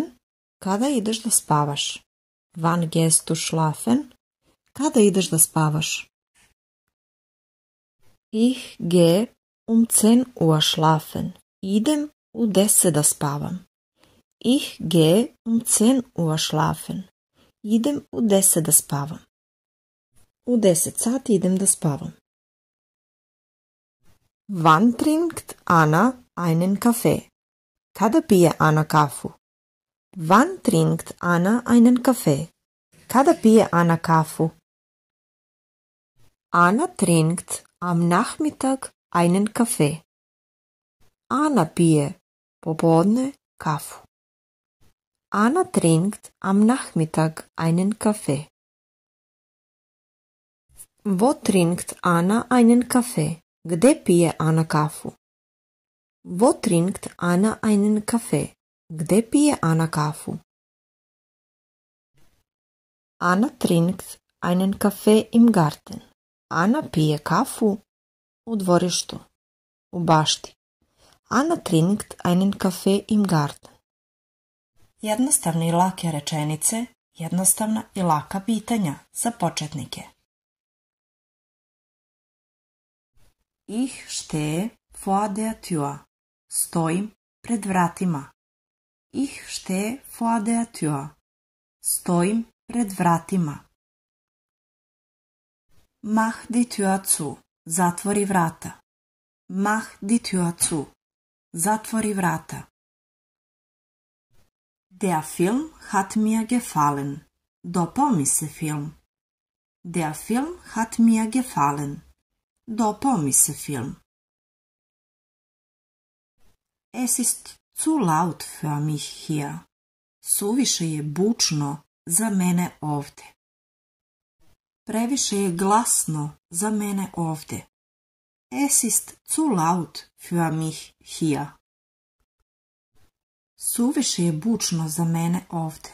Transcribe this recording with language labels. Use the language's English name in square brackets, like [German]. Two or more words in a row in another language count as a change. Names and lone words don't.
[Serbian] Kada ideš da spavaš? [German] Wann gehst du schlafen? [Serbian] Kada ideš da spavaš? [German] Ich gehe um 10 Uhr schlafen. [Serbian] Idem u 10 da spavam. [German] Ich gehe um 10 Uhr schlafen. [Serbian] Idem u 10 da spavam. U 10 sati idem da spavam. [German] Wann trinkt Anna einen Kaffee? [Serbian] Kada pije Anna kafu? [German] Wann trinkt Anna einen Kaffee? [Serbian] Kada pije Anna kafu? [German] Anna trinkt am Nachmittag einen Kaffee. [Serbian] Anna pije popodne kafu. [German] Anna trinkt am Nachmittag einen Kaffee. Wo trinkt Anna einen Kaffee? [Serbian] Gde pije Anna kafu? [German] Wo trinkt Anna einen Kaffee? [Serbian] Gde pije Anna kafu? [German] Anna trinkt einen Kaffee im Garten. [Serbian] Anna pije kafu u dvorištu, u bašti. [German] Anna trinkt einen Kaffee im Garten. [Serbian] Jednostavne i lake rečenice, jednostavna i laka pitanja za početnike. [German] Ich stehe vor der Tür. [Serbian] Stojim pred vratima. [German] Ich stehe vor der Tür. [Serbian] Stojim pred vratima. [German] Mach die Tür zu. [Serbian] Zatvori vrata. [German] Mach die Tür zu. [Serbian] Zatvori vrata. [German] Der Film hat mir gefallen. [Serbian] Dopao mi se film. [German] Der Film hat mir gefallen. [Serbian] Dopao mi se film. [German] Es ist zu laut für mich hier. [Serbian] Suviše je bučno za mene ovde. Previše je glasno za mene ovde. [German] Es ist zu laut für mich hier. [Serbian] Suviše je bučno za mene ovde.